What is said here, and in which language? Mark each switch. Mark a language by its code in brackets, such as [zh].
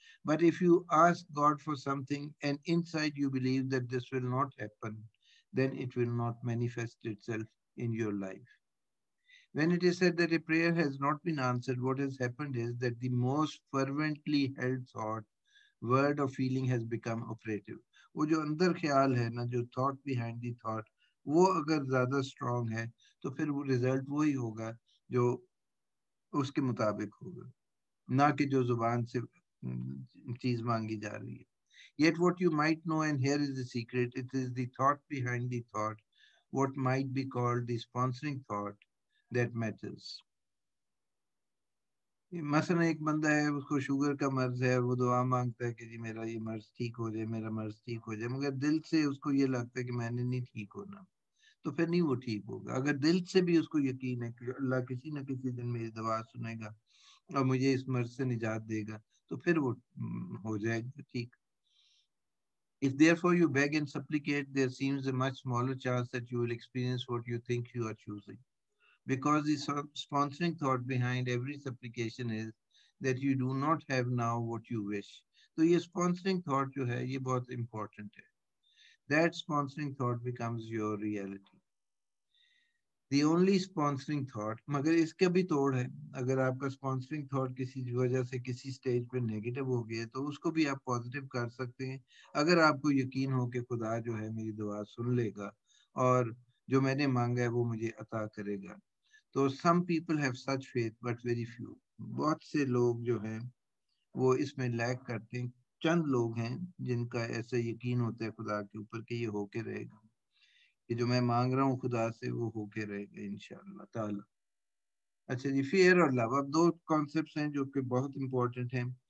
[en] But if you ask God for something and inside you believe that this will not happen, then it will not manifest itself in your life. When it is said that a prayer has not been answered, what has happened is that the most fervently held thought, word or feeling has become operative. [hi] वो जो अंदर ख्याल है ना, जो [en] thought behind the thought, [hi] वो अगर ज़्यादा strong है, तो फिर वो result वही होगा जो उसके मुताबिक होगा, ना कि जो जुबान से चीज मांगी जा रही है. [en] Yet what you might know, and here is the secret, it is the thought behind the thought, what might be called the sponsoring thought, that matters. [hi] मसलन एक बंदा है, उसको शुगर का मर्ज है, वो दुआ मांगता है कि जी मेरा ये मर्ज ठीक हो जाए, मेरा मर्ज ठीक हो जाए, मगर दिल से उसको ये लगता है कि मैंने नहीं ठीक होना, तो फिर नहीं वो ठीक होगा. अगर दिल से भी उसको यकीन है कि अल्लाह किसी न किसी दिन मेरी दवा सुनेगा और मुझे इस मर्ज से निजात देगा, तो फिर वो हो जाएगा ठीक. [en] If therefore you beg and supplicate, there seems a much smaller chance that you will experience what you think you are choosing. Because the sponsoring thought behind every supplication is that you do not have now what you wish. [hi] तो ये sponsoring thought जो है ये बहुत important है. [en] That sponsoring thought becomes your reality. The only sponsoring thought, [hi] मगर इसका भी तोड़ है. अगर आपका sponsoring thought किसी वजह से किसी स्टेज पे नेगेटिव हो गया तो उसको भी आप पॉजिटिव कर सकते हैं, अगर आपको यकीन हो कि खुदा जो है मेरी दुआ सुन लेगा और जो मैंने मांगा है वो मुझे अता करेगा. [en] तो some people have such faith but very few. [hi] बहुत से लोग जो हैं वो इसमें लैक करते हैं. चंद लोग हैं जिनका ऐसा यकीन होता है खुदा के ऊपर कि ये होके रहेगा, कि जो मैं मांग रहा हूँ खुदा से वो होके रहेगा इंशाअल्लाह ताला. अच्छा जी, फियर और लव, अब दो कॉन्सेप्ट्स हैं जो कि बहुत इंपॉर्टेंट हैं.